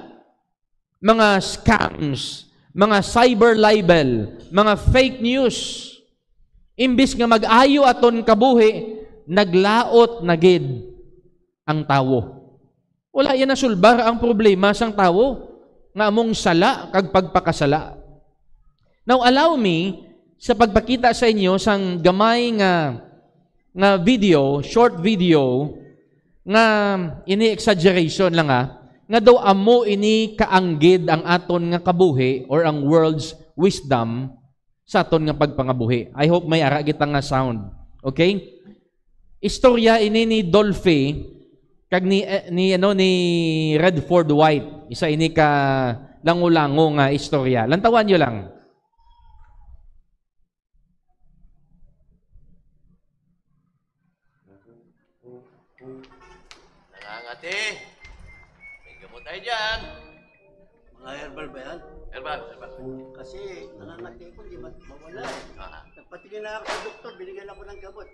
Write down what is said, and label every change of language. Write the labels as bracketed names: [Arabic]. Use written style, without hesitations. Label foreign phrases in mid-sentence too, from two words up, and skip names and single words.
[Hiligaynon] Mga scams, mga [English] cyber libel, [Hiligaynon] mga [English] fake news. [Hiligaynon] Imbis nga mag-ayo aton kabuhi, naglaot na gid ang tawo. Wala yan nasulbar ang problema sang tawo nga among sala kag pagpakasala. [English] Now allow me [Hiligaynon] sa pagpakita sa inyo sang gamay nga video, [English] short video [Hiligaynon] nga ini exaggeration lang nga daw amo ini kaanggid ang aton nga kabuhi or ang [English] world's wisdom [Hiligaynon] sa aton nga pagpangabuhi. [English] I hope [Hiligaynon] may ara kita nga sound. Okay? Istorya ini ni Dolphy kag ni Redford White. Isa ini ka lango-lango nga istorya. Lantawan niyo lang. [Filipino] Nangangati. May gamot tayo dyan. Mga herbal ba yan? Herbal. Kasi nangangati ko, di mawala. Nagpatingin na ako sa doktor, binigyan ako ng gamot.